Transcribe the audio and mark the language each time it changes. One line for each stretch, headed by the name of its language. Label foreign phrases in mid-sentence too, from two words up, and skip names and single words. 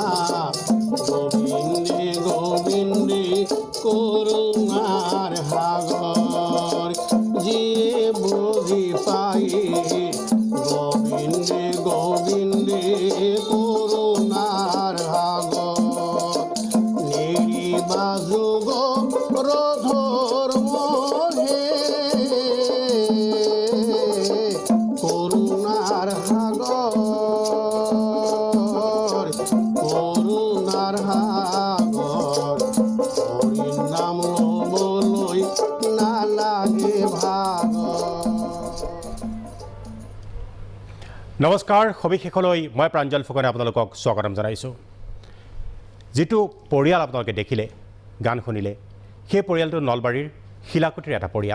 Assamese: গোবিন্দে গোবিন্দে করুণার হাগর যে বুঝি পাই গোবিন্দে গোবিন্দে করুণার হাগর নির্বাজু গো রধর মহে করুণার হাগর করুণার হাগর হরি নাম লবলই না লাগে ভাগর। নমস্কাৰ, সবিশেষলৈ মই প্ৰাঞ্জল ফুকনে আপোনালোকক স্বাগতম জনাইছোঁ। যিটো পৰিয়াল আপোনালোকে দেখিলে, গান শুনিলে, সেই পৰিয়ালটো নলবাৰীৰ শিলাকুটিৰ এটা পৰিয়াল।